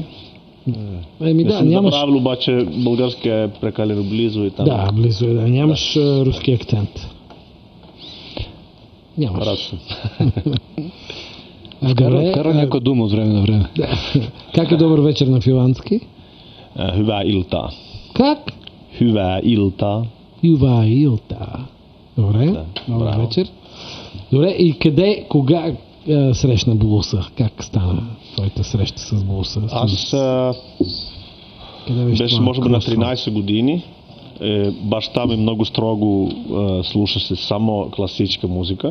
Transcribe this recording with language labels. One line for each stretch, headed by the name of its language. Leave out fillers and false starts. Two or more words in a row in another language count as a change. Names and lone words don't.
Bulgarian: Не съм забравил, обаче български е прекалено близо и там. Да, близо е, да. Нямаш руски акцент. Нямаш. Рад съм. Вкара някоя дума от време на време. Как е добър вечер на финландски?
Finnish: Hyvää iltaa.
Bulgarian: Как?
Finnish: Hyvää iltaa. Hyvää iltaa.
Bulgarian: Добре, добър вечер. Добре, и кога срещна Булуса? Как стана твоята среща с Булуса? Аз беше може би на 13 години. Баща ми много строго слушаше само класическа музика.